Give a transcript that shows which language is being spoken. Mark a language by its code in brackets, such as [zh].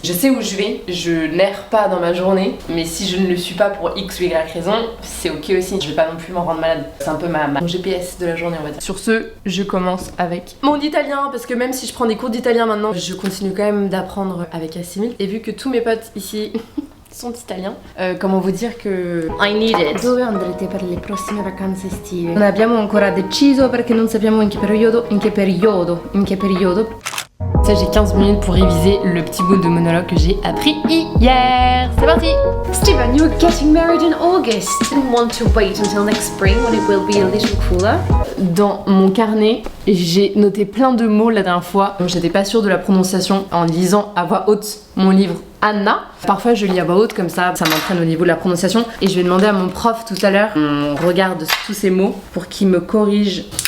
[fr] Je sais où je vais, je n'erre pas dans ma journée. Mais si je ne le suis pas pour X ou Y raison, c'est ok aussi. Je vais pas non plus m'en rendre malade. C'est un peu mon GPS de la journée on va dire. Sur ce, je commence avec mon italien parce que même si je prends des cours d'italien maintenant, je continue quand même d'apprendre avec Assimil. Et vu que tous mes potes ici sont italiens, comment vous dire que I need it. [it] Dove andrete per le prossime vacanze estive? Non abbiamo ancora deciso perché non sappiamo in che periodo. [fr] Ça, j'ai 15 minutes pour réviser le petit bout de monologue que j'ai appris hier. C'est parti! [en] Stephen, you were getting married in August. Didn't want to wait until next spring when it will be a little cooler. [fr] Dans mon carnet, j'ai noté plein de mots la dernière fois. Donc j'étais pas sûre de la prononciation en lisant à voix haute mon livre Anna. Parfois je lis à voix haute comme ça m'entraîne au niveau de la prononciation. Et je vais demander à mon prof tout à l'heure, on regarde tous ces mots pour qu'il me corrige.